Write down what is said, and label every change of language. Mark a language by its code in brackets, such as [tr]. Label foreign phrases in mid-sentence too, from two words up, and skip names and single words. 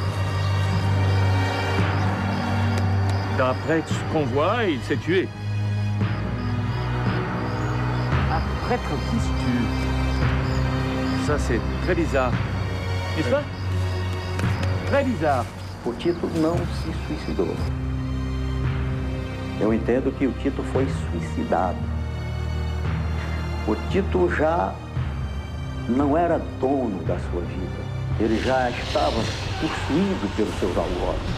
[fr] D'après ce qu'on voit, il s'est tué. Un prêtre qui se tue. Ça, c'est très bizarre. N'est-ce pas? Très bizarre. [pt] O Tito não se suicidou. Eu entendo que o Tito foi suicidado. O Tito já não era dono da sua vida. Ele já estava possuído pelos seus algozes.